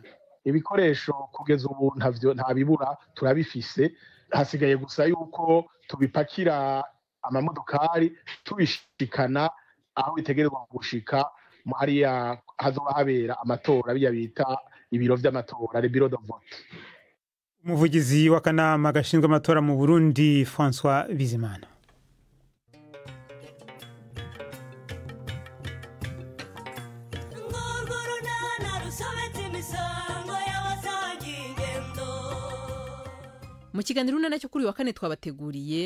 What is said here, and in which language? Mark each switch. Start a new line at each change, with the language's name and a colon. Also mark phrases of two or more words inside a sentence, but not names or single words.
Rundi: Ibikoresho kugeza ubu nta bibura, turabifise. Hasigaye gusa yuko tubipakira amamodokari tubishikana aho bitegerezwa gushika hariya hazoba habera amatora, biya bita ibiro vy'amatora,
French: le bureau de vote.
Kinyarwanda: Umuvugizi w'akanama gashinzwe amatora mu Burundi François Bizimana. Mu kiganiro nacyo kuri wa kane twabateguriye,